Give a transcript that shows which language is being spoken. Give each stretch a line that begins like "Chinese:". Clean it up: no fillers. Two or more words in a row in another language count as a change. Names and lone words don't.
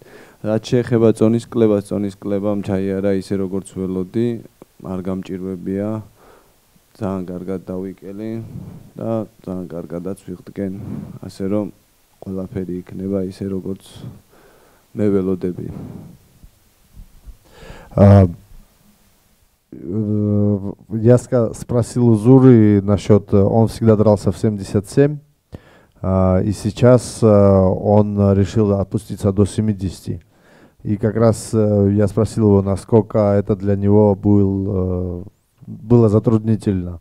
Georgian: რაც შეეხება წონის კლებამ ჩაიარა ისე როგორც ველოდი, არ გამჭირვებია, ძალიან კარგად დავიკელი და ძალიან კარგადაც ვიღდგენ, ასე რომ ყველაფერი იქნება ისე როგორც მე ველოდები.
Russian: Я спросил у Зуры насчет, он всегда дрался в 77, и сейчас он решил опуститься до 70. И как раз я спросил его, насколько это для него было затруднительно.